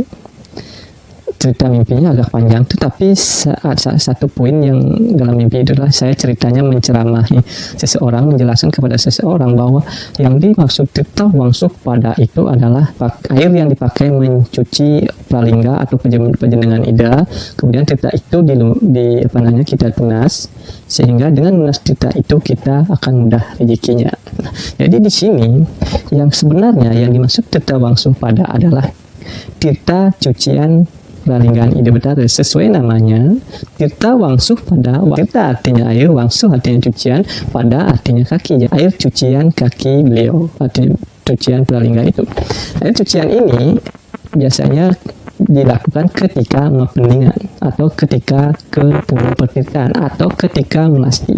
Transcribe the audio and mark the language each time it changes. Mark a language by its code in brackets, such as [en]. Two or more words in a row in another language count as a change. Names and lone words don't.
[id] Cerita mimpinya agak panjang, tetapi satu poin yang dalam mimpi itulah saya ceritanya menceramahi seseorang, menjelaskan kepada seseorang bahwa yang dimaksud tirta wangsupada itu adalah air yang dipakai mencuci pralingga atau penjenengan ida. Kemudian tirta itu kita tunas, sehingga dengan lunas tirta itu kita akan mudah rezekinya. Jadi di sini yang sebenarnya yang dimaksud tirta wangsupada adalah tirta cucian pralinggaan ide betara. Sesuai namanya, tirta wangsuh pada, tirta artinya air, wangsuh artinya cucian, pada artinya kaki. Air cucian kaki beliau, artinya cucian pralingga itu. Air cucian ini biasanya dilakukan ketika peningan atau ketika ke pertirtaan atau ketika melasti.